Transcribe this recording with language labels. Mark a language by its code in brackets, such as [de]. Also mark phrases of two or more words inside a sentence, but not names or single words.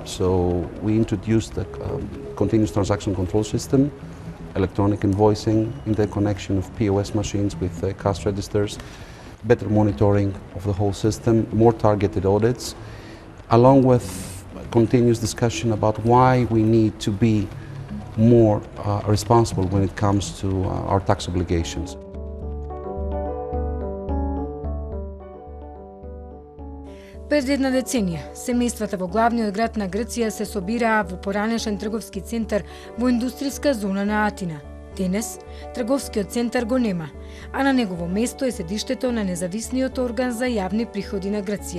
[en] So we introduced the continuous transaction control system, electronic invoicing, interconnection of POS machines with cash registers, better monitoring of the whole system, more targeted audits, along with continuous discussion about why we need to be more responsible when it comes to our tax obligations. [mk] Пред една деценија, семејствата во главниот град на Грција се собираа во поранешен трговски центар во индустријска зона на Атина. Денес, трговскиот центар го нема, а на негово место е седиштето на независниот орган за јавни приходи на Грција.